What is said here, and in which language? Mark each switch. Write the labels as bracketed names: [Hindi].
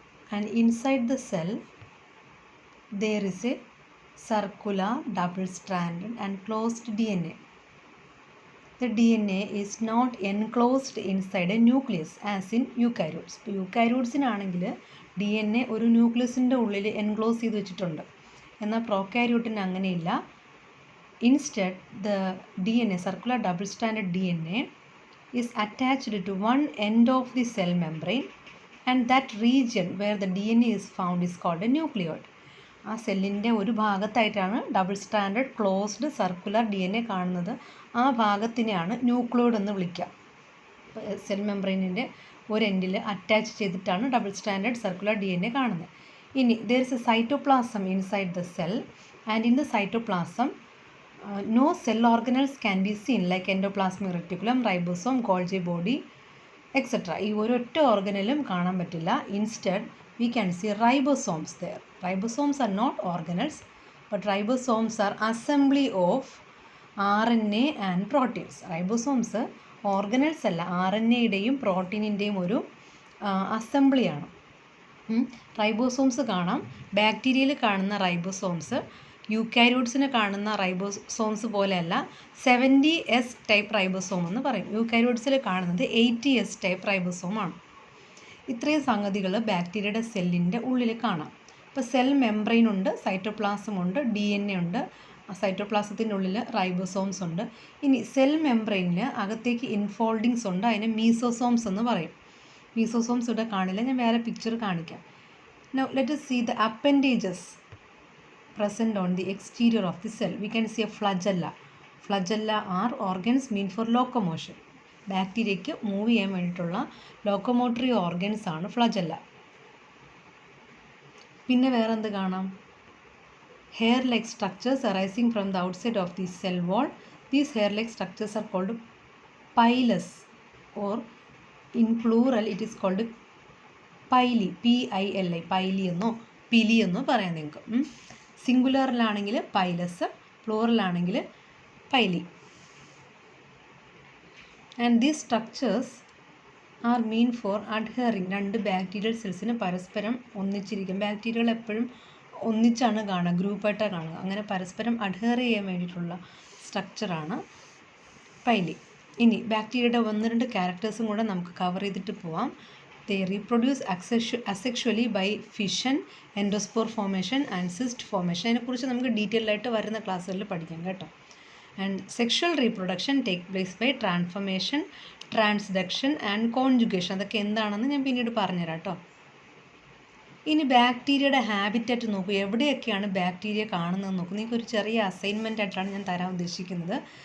[English] And inside the cell there is a circular double-stranded and closed DNA. The DNA is not enclosed inside a nucleus as in eukaryotes. [Malayalam] യൂക്കാരിയോട്സിനാണെങ്കിൽ DNA ഒരു ന്യൂക്ലിയസിൻ്റെ ഉള്ളിൽ enclose ചെയ്ത് വെച്ചിട്ടുണ്ട്. എന്നാൽ പ്രോകാരിയോട്ടിന് അങ്ങനെയില്ല. [English] Instead, the DNA, circular double-stranded DNA, is attached to one end of the cell membrane, and that region where the DNA is found is called a nucleoid. [Malayalam] ആ സെല്ലിൻ്റെ ഒരു ഭാഗത്തായിട്ടാണ് double standard closed circular DNA കാണുന്നത്. ആ ഭാഗത്തിനെയാണ് nucleoid എന്ന് വിളിക്കുക. Cell മെംബ്രെയിനിൻ്റെ ഒരു എൻഡിൽ അറ്റാച്ച് ചെയ്തിട്ടാണ് ഡബിൾ സ്റ്റാൻഡേർഡ് സർക്കുലർ DNA കാണുന്നത്. ഇനി [English] there is a cytoplasm inside the cell, and in the cytoplasm no cell organelles can be seen like endoplasmic reticulum, ribosome, Golgi body, etc. [Malayalam] ഈ ഒരൊറ്റ ഓർഗനലും കാണാൻ പറ്റില്ല. [English] Instead, we can see ribosomes there. Ribosomes are not organelles, but ribosomes are assembly of RNA and proteins. [Malayalam] Ribosomes organelles അല്ല, RNAയുടെയും പ്രോട്ടീനിൻ്റെയും ഒരു അസംബ്ലിയാണ്. Ribosomes കാണാം. ബാക്ടീരിയയിൽ കാണുന്ന ribosomes യൂക്കാരിയോട്സിന് കാണുന്ന ribosomes പോലെയല്ല 70S ടൈപ്പ് റൈബോസോം എന്ന് പറയും. യൂക്കാരിയോട്സിൽ കാണുന്നത് 80S ടൈപ്പ് റൈബോസോമാണ്. ഇത്രയും സംഗതികൾ ബാക്ടീരിയയുടെ സെല്ലിൻ്റെ ഉള്ളിൽ കാണാം. ഇപ്പോൾ സെൽ മെംബ്രെയിൻ ഉണ്ട്, സൈറ്റോപ്ലാസം ഉണ്ട്, DNA ഉണ്ട്, സൈറ്റോപ്ലാസത്തിൻ്റെ ഉള്ളിൽ റൈബോസോംസ് ഉണ്ട്. ഇനി സെൽ മെംബ്രെയിനിൽ അകത്തേക്ക് ഇൻഫോൾഡിങ്സ് ഉണ്ട്, അതിനെ മീസോസോംസ് എന്ന് പറയും. മീസോസോംസ് ഇവിടെ കാണില്ല, ഞാൻ വേറെ പിക്ചർ കാണിക്കാം. [English] Now let us see the appendages present on the exterior of the cell. We can see a flagella. Flagella are organs meant for locomotion. [Malayalam] ബാക്ടീരിയയ്ക്ക് move ചെയ്യാൻ വേണ്ടിയിട്ടുള്ള ലോക്കോമോട്ടറി ഓർഗൻസ് ആണ് ഫ്ലജല്ല. പിന്നെ വേറെ എന്ത് കാണാം? [English] Hair like structures arising from the outside of the cell wall. These hair like structures are called pilus, or in plural it is called pili, PILI, [Malayalam] Paily എന്നോ പിലി എന്നോ പറയാം നിങ്ങൾക്ക്. സിംഗുലറിലാണെങ്കിൽ പൈലസ്, പ്ലൂറലാണെങ്കിൽ Paily. [English] And these structures are meant for adhering. [Malayalam] രണ്ട് bacterial സെൽസിന് പരസ്പരം ഒന്നിച്ചിരിക്കും. ബാക്ടീരിയകൾ എപ്പോഴും ഒന്നിച്ചാണ് കാണുക, ഗ്രൂപ്പായിട്ടാണ് കാണുക. അങ്ങനെ പരസ്പരം അഡ്ഹർ ചെയ്യാൻ വേണ്ടിയിട്ടുള്ള സ്ട്രക്ചറാണ് പൈലി. ഇനി ബാക്ടീരിയയുടെ 1-2 ക്യാരക്ടേഴ്സും കൂടെ നമുക്ക് കവർ ചെയ്തിട്ട് പോവാം. [English] They reproduce asexually by fission, endospore formation and cyst formation. [Malayalam] അതിനെക്കുറിച്ച് നമുക്ക് ഡീറ്റെയിൽ ആയിട്ട് വരുന്ന ക്ലാസ്സുകളിൽ പഠിക്കാം കേട്ടോ. [English] And sexual reproduction take place by transformation, transduction and conjugation. [Malayalam] അതൊക്കെ എന്താണെന്ന് ഞാൻ പിന്നീട് പറഞ്ഞുതരാം കേട്ടോ. ഇനി ബാക്ടീരിയയുടെ ഹാബിറ്ററ്റ് നോക്കൂ. എവിടെയൊക്കെയാണ് ബാക്ടീരിയ കാണുന്നതെന്ന് നോക്കൂ. നിങ്ങൾക്ക് ഒരു ചെറിയ അസൈൻമെൻ്റ് ആയിട്ടാണ് ഞാൻ തരാൻ ഉദ്ദേശിക്കുന്നത്.